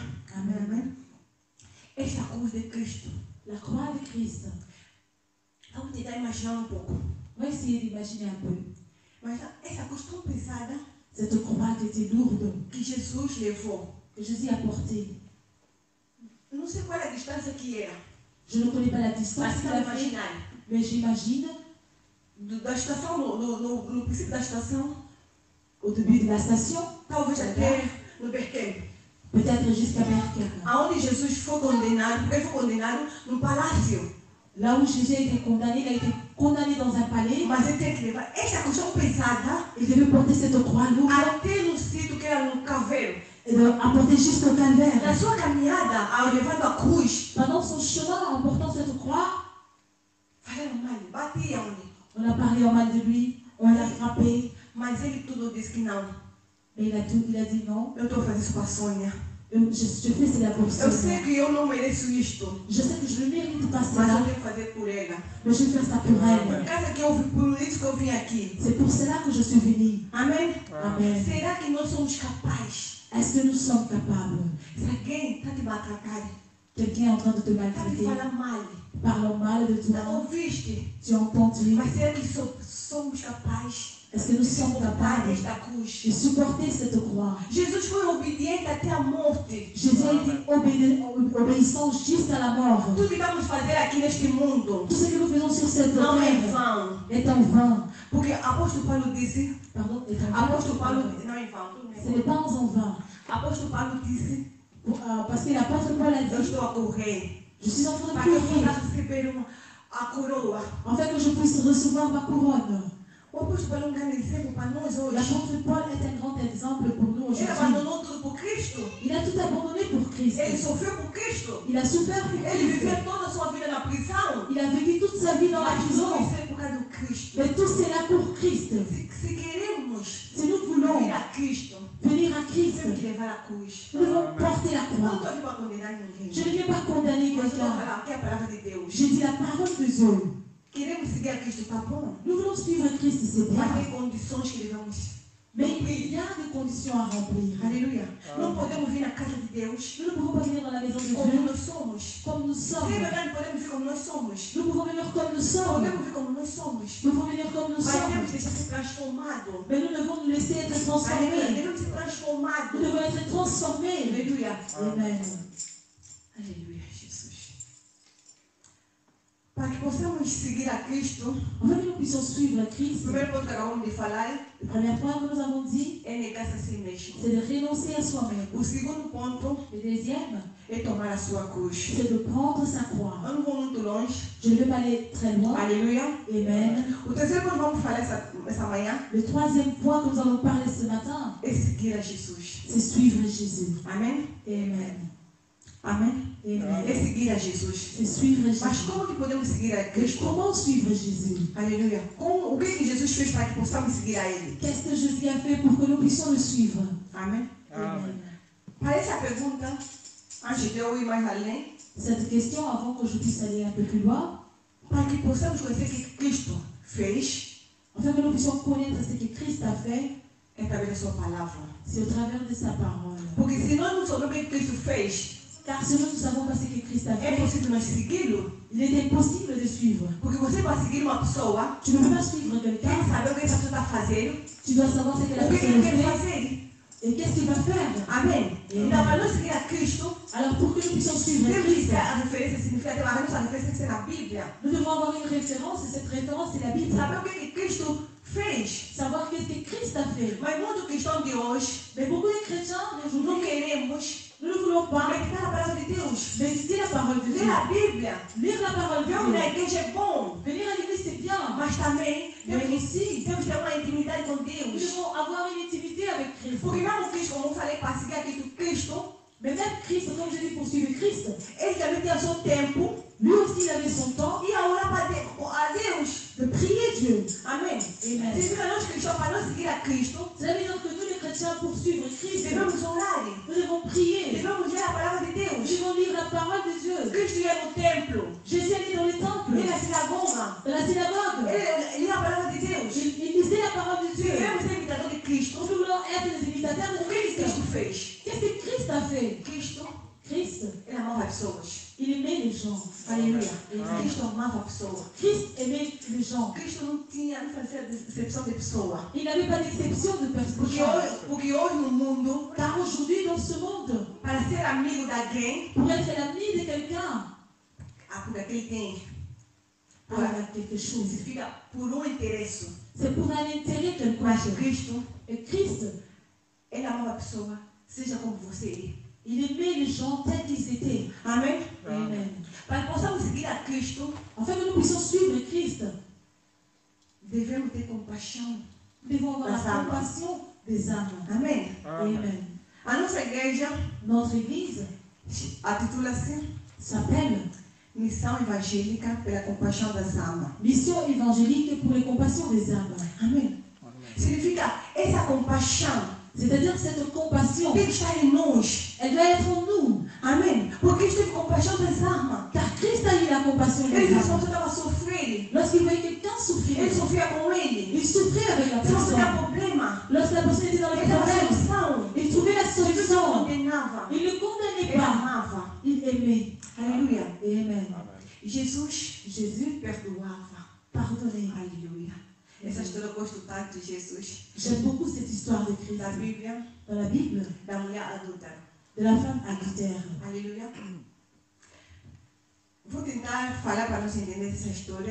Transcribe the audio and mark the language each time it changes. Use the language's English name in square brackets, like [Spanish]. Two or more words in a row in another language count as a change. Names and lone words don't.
[French] Amen. [Portuguese] Amém. Esta cruz de Cristo. [French] La croix de Christ. [Portuguese] Vamos tentar imaginar um pouco. [French] On va essayer d'imaginer un peu. [Portuguese] Mas essa cruz tão pesada [French] Cette croix qui était lourde, [Portuguese] que Jesus levou. [French] que Jésus a portée. [Portuguese] Eu não sei qual é a distância que era. [French] Je ne connais pas la [Portuguese] Mas [French] distance qu'il [Portuguese] tenta [French] a fait, [Portuguese] imaginar. [French] mais j'imagine, [Portuguese] Da estação, no princípio da estação, [French] au début de la station, [Portuguese] talvez até no Berkeley. [French] peut-être jusqu'à Berkel. [Portuguese] Aonde Jesus foi condenado, porque ele foi condenado no palácio. [French] Là où Jésus a été condamné, il a été condamné dans un palais. [Portuguese] Mas ele tem que levar esta cruz tão pesada [French] Il devait porter cette croix lourde [Portuguese] até no sítio que era no caveiro. [French] et apporter jusqu'au [Portuguese] Na [French] calvaire. [Portuguese] sua caminhada, ao levando a cruz, [French] Pendant son chemin, en portant cette croix, [Portuguese] falaram mal, batiam-lhe. [French] on a parlé en mal de lui, on l'a frappé, [Portuguese] Mas ele tudo disse que não. [French] mais il a dit non. [Portuguese] Eu estou fazendo isso com a Sônia. [French] Je fais cela pour [Portuguese] Eu [French] ça. [Portuguese] sei que eu não mereço isto, [French] Je sais que je ne mérite pas [Portuguese] mas eu [French] cela, [Portuguese] tenho que fazer por ela. [French] mais je vais faire ça pour [Portuguese] Por [French] elle. [Portuguese] causa que eu vim, por isso que eu vim aqui. [French] C'est pour cela que je suis venue. [Portuguese] Amém? [French] Amen. [Portuguese] Será que nós somos capazes? [French] Est-ce que nous sommes capables? [Portuguese] Se alguém está te maltratando, [French] Quelqu'un est en train de te [Portuguese] está te [French] maltraiter, [Portuguese] falando mal, [French] parlant mal de [Portuguese] não [French] toi, [Portuguese] ouviste? [French] tu as entendu. [Portuguese] Mas será que somos capazes [French] Est-ce que nous [Portuguese] de [French] sommes [Portuguese] suportar [French] capables [Portuguese] esta cruz? [French] de supporter cette croix? [Portuguese] Jesus foi obediente até a morte. [French] Jésus a été obéissant jusqu'à la mort. [Portuguese] Tudo que vamos fazer aqui neste mundo [French] Tout ce que nous faisons sur cette [Portuguese] não é [French] terre [Portuguese] vão. [French] est en vain. [Portuguese] Porque apóstolo Paulo disse, [French] Pardon, est en vain. [Portuguese] apóstolo Paulo não é vão, tudo [French] Ce [Portuguese] bem. [French] n'est pas en vain. [Portuguese] Apóstolo Paulo disse, [French] Parce que l'apôtre Paul a [Portuguese] eu [French] dit, [Portuguese] estou a correr [French] je suis en train de [Portuguese] para que eu [French] courir, [Portuguese] possa receber a coroa. [French] afin que je puisse recevoir ma couronne. [Portuguese] O apóstolo Paulo é um grande exemplo para nós hoje. [French] L'apôtre Paul est un grand exemple pour nous [Portuguese] Ele [French] aujourd'hui. [Portuguese] abandonou tudo por Cristo. [French] Il a tout abandonné pour Christ. [Portuguese] Ele sofreu por Cristo. [French] Il a souffert pour [Portuguese] Ele viveu [French] Christ. [Portuguese] toda a sua vida na prisão. [French] Il a vécu toute sa vie dans la [Portuguese] Mas [French] prison. [Portuguese] tudo isso é por causa do Cristo. [French] Mais tout cela pour Christ. [Portuguese] Se queremos [French] Si nous voulons [Portuguese] vir a Cristo, [French] venir à Christ, [Portuguese] temos que levar a cruz. [French] nous devons porter la [Portuguese] Não [French] croix. [Portuguese] estou aqui para condenar ninguém. [French] Je ne viens pas condamner [Portuguese] Mas eu estou a [French] quelqu'un. [Portuguese] falar que é a palavra de Deus. [French] Je dis la parole de Dieu. [Portuguese] Queremos seguir a Cristo, tá bom? [French] Nous voulons suivre Christ, c'est [Portuguese] Mas [French] bien. [Portuguese] tem condições que devemos. [French] Mais il y a des conditions à remplir. [Portuguese] Aleluia. Não podemos vir na casa de Deus [French] Nous ne pouvons pas venir dans la maison de [Portuguese] como [French] Dieu [Portuguese] nós somos. [French] comme nous [Portuguese] Se é [French] sommes. [Portuguese] verdade, podemos vir como nós somos. [French] Nous pouvons venir comme nous sommes. [Portuguese] Podemos vir como nós somos. [French] Nous pouvons venir comme nous [Portuguese] Mas temos [French] sommes. [Portuguese] que deixar ser transformado. [French] Mais nous devons nous laisser être [Portuguese] Aleluia. [French] transformés. [Portuguese] Devemos ser transformados. [French] Nous devons être transformés. [Portuguese] Aleluia. [French] Amen. [Portuguese] Aleluia, Jesus. Para que possamos seguir a Cristo, [French] Afin que nous puissions suivre Christ, [Portuguese] o primeiro ponto que acabamos de falar [French] le premier point que nous avons dit, [Portuguese] é negar-se a si mesmo. [French] c'est de renoncer à soi-même. [Portuguese] O segundo ponto [French] Le deuxième, [Portuguese] é tomar a sua cruz. [French] c'est de prendre sa croix. [Portuguese] Eu não vou muito longe. [French] Je ne vais pas aller très loin. [Portuguese] Aleluia. [French] Amen. [Portuguese] O terceiro ponto que vamos falar essa manhã [French] Le troisième point que nous allons parler ce matin, [Portuguese] é seguir a Jesus. [French] c'est suivre Jésus. [Portuguese] Amém? [French] Amen. [Portuguese] Amém? [French] Amen. [Portuguese] É seguir a Jesus. [French] C'est suivre [Portuguese] Mas [French] Jésus. [Portuguese] como que podemos seguir a [French] Mais [Portuguese] Cristo? [French] comment suivre Jésus? [Portuguese] Aleluia. O que Jesus fez para que possamos seguir a Ele? [French] Qu'est-ce que Jésus a fait pour que nous puissions le suivre? [Portuguese] Amém? [French] Amen. [Portuguese] Para essa pergunta, antes de eu ir mais além, [French] Cette question, avant que je puisse aller un peu plus loin, [Portuguese] para que possamos conhecer o que Cristo fez, [French] afin que nous puissions connaître ce que Christ a fait, [Portuguese] é através da sua palavra. [French] c'est au travers de sa parole. [Portuguese] Porque se nós não soubermos o que Cristo fez, [French] Car si nous ne savons pas ce que Christ a [Portuguese] é [French] fait, [Portuguese] possível nós segui-lo. [French] il est impossible de suivre. [Portuguese] Porque você vai seguir uma pessoa, [French] Tu ne peux pas suivre [Portuguese] tem [French] quelqu'un, [Portuguese] que saber o que essa pessoa está fazendo, [French] tu dois savoir ce que la [Portuguese] o que [French] personne [Portuguese] ele quer [French] fait [Portuguese] fazer. [French] et qu'est-ce qu'il va faire. [Portuguese] Amém? Então, para nós seguir a Cristo, [French] Alors pour que nous puissions suivre [Portuguese] temos que [French] Christ, [Portuguese] ter a referência significativa. A nossa referência tem que ser na Bíblia. [French] nous devons avoir une référence et cette référence c'est la Bible. [Portuguese] Saber o que Cristo fez. [French] Savoir qu'est-ce que Christ a fait. [Portuguese] Mas muitos cristãos de hoje [French] Mais beaucoup de chrétiens [Portuguese] não [French] aujourd'hui, [Portuguese] queremos [French] nous ne voulons pas [Portuguese] meditar a palavra de Deus. [French] méditer la parole de Dieu. [Portuguese] Ler a Bíblia. [French] Lire la parole de [Portuguese] Ver na [French] Dieu. [Portuguese] igreja é bom. [French] Venir à l'église c'est bien, [Portuguese] Mas também [French] mais [Portuguese] temos [French] aussi [Portuguese] que ter uma intimidade com [French] nous [Portuguese] Deus. [French] devons avoir une intimité avec Christ. [Portuguese] Porque mesmo Cristo, como eu falei, para seguir a Cristo, [French] Mais même Christ, comme je dis pour suivre Christ, [Portuguese] ele também tinha seu tempo [French] lui aussi il avait son temps [Portuguese] e a orar para Deus. [French] de prier Dieu. [Portuguese] Amém? [French] Amen. [Portuguese] Significa nós cristãos, para nós seguir a Cristo, [French] Cela veut dire que nous les chrétiens pour suivre Christ, [Portuguese] devemos orar. [French] nous devons prier. [Portuguese] Devemos ler a palavra de [French] Nous [Portuguese] Deus. [French] devons lire la parole de Dieu. [Portuguese] Cristo ia no templo, [French] Jésus allait dans les temples, [Portuguese] ia na sinagoga, [French] dans la synagogue. [Portuguese] ele lia a palavra de Deus. [French] Il lisait la parole de Dieu. [Portuguese] Devemos ser imitadores de Cristo. [French] Nous voulons être des imitateurs de [Portuguese] O que [French] Christ. [Portuguese] Cristo fez? [French] Qu'est-ce que Christ a fait? [Portuguese] Cristo, [French] Christ, [Portuguese] ele amava as pessoas. [French] il aimait les gens. [Portuguese] Aleluia. [French] Amen. [Portuguese] Cristo amava a pessoa. [French] Christ aimait les gens. [Portuguese] Cristo não fazia decepção de pessoa. [French] Il n'avait pas d'exception de personne. [Portuguese] Porque hoje no mundo, [French] Car aujourd'hui, dans ce monde, [Portuguese] para ser amigo de alguém, [French] pour être l'ami de quelqu'un, [Portuguese] porque aquele tem, [French] pour avoir quelque chose, [Portuguese] significa por interesse. [French] c'est pour un intérêt quelque [Portuguese] Mas [French] chose. [Portuguese] Cristo, [French] Et Christ, [Portuguese] ele amava a pessoa, seja como você é. [French] il aimait les gens tels qu'ils étaient. [Portuguese] Amém? [French] Amen. [Portuguese] Para que possamos seguir a Cristo, [French] Afin que nous puissions suivre Christ, [Portuguese] devemos ter compaixão. [French] nous devons avoir [Portuguese] Das [French] la âmes. compassion des âmes. [Portuguese] Amém? [French] Amen. [Portuguese] A nossa igreja [French] Notre église [Portuguese] intitula-se [French] s'appelle [Portuguese] Missão Evangélica pela Compaixão das Almas. [French] Mission évangélique pour les compassions des âmes. [Portuguese] Amém? Significa essa compaixão [French] C'est-à-dire cette compassion, [Portuguese] tem que estar em nós. [French] elle doit être en nous. [Portuguese] Amém? Porque Cristo teve compaixão das almas. [French] Car Christ a eu la compassion [Portuguese] Ele [French] des [Portuguese] viu que a [French] âmes. [Portuguese] pessoa estava sofrendo. [French] Lorsqu'il voyait quelqu'un souffrir, [Portuguese] Ele sofria com ele. [French] il souffrait avec la [Portuguese] Se você tinha [French] personne. [Portuguese] problema, [French] Lorsque la personne était dans les [Portuguese] ele dava [French] problèmes, [Portuguese] solução. [French] il trouvait la [Portuguese] Jesus não [French] solution. [Portuguese] condenava. [French] Il ne condamnait [Portuguese] Ele [French] pas, [Portuguese] amava. [French] il aimait. [Portuguese] Aleluia. [French] Amen. [Portuguese] Jesus [French] Jésus [Portuguese] perdoava. [French] pardonnait. [Portuguese] Aleluia. Essa história eu gosto tanto de Jesus. [French] J'aime beaucoup cette histoire de Christ. [Portuguese] Da Bíblia, [French] Dans la Bible, [Portuguese] da mulher adulta. [French] de la femme adultère. [Portuguese] Aleluia. Vou tentar falar para nós entender essa história